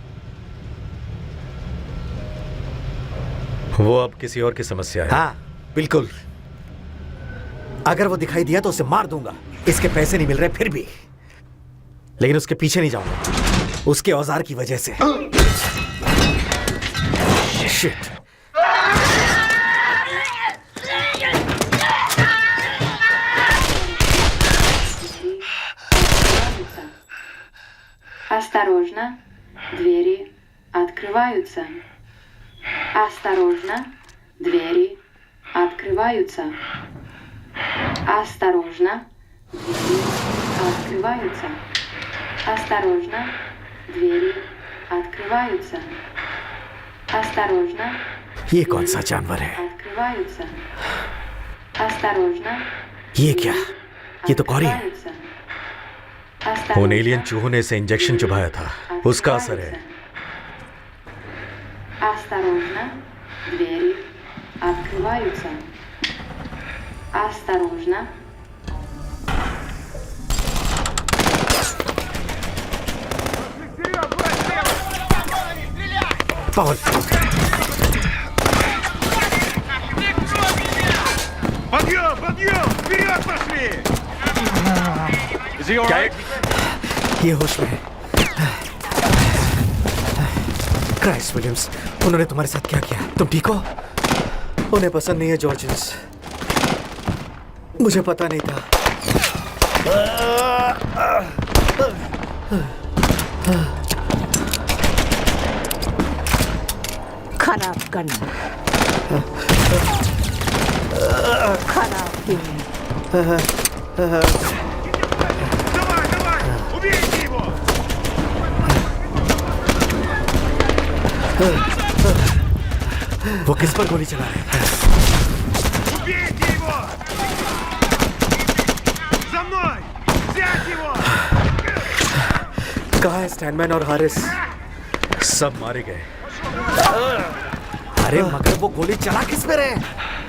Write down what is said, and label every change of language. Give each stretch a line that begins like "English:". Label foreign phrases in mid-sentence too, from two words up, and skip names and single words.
Hindi: वो अब किसी और की समस्या है। हाँ बिल्कुल। अगर वो दिखाई दिया तो उसे मार दूंगा। इसके पैसे नहीं मिल रहे फिर भी, लेकिन उसके पीछे नहीं जाऊंगा। उसके औजार की वजह से। शिट।
Russian: Осторожно, двери открываются. Осторожно, двери открываются. Осторожно, двери открываются. Осторожно, двери открываются. Осторожно.
Hindi: ये कौन सा जानवर है?
Russian: Открываются. Осторожно.
Hindi: ये क्या? ये तो कौरी है। उन एलियन चूहों ने इसे इंजेक्शन चुभाया था, उसका असर है।
Russian: Осторожно, двери открываются. Осторожно. Пауль! Подъем, подъем! Вперед пошли!
Hindi: ये होश में है। क्राइस्ट विलियम्स, उन्होंने तुम्हारे साथ क्या किया? तुम ठीक हो? उन्हें पसंद नहीं है जॉर्जियंस। मुझे पता नहीं था। खराब करना। खराब क्यों?
Russian: Давай, давай! Убейте его!
Hindi: वो किस पर गोली चला रहे हैं?
Russian: Убейте его! За мной! Взять его!
Hindi: कहाँ है स्टैनमैन और हारिस? सब मारे गए। अरे मगर वो गोली चला किस पे रहे?